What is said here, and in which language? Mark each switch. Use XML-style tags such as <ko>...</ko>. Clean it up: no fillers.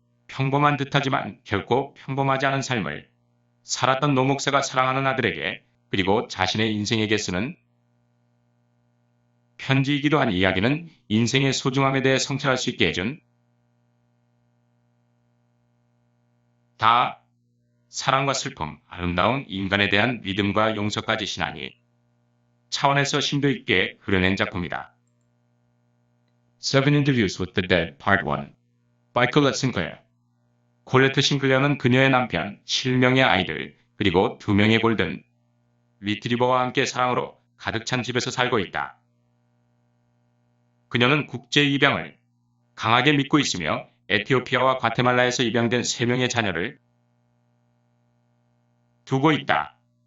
<ko>평범한 듯하지만 결코 평범하지 않은 삶을 살았던 노 목사가 사랑하는 아들에게 그리고 자신의 인생에게 쓰는 편지이기도 한 이야기는 인생의 소중함에 대해 성찰할 수 있게 해준 다 사랑과 슬픔, 아름다운 인간에 대한 믿음과 용서까지 신하니 차원에서 심도 있게 그려낸 작품이다.</ko> <en>Seven Interviews with the Dead Part 1 by Colette Sinclair.</en> <ko>콜레트 싱클레어는 그녀의 남편, 7명의 아이들, 그리고 2명의 골든 리트리버와 함께 사랑으로 가득 찬 집에서 살고 있다. 그녀는 국제 입양을 강하게 믿고 있으며 에티오피아와 과테말라에서 입양된 3명의 자녀를 두고 있다.</ko>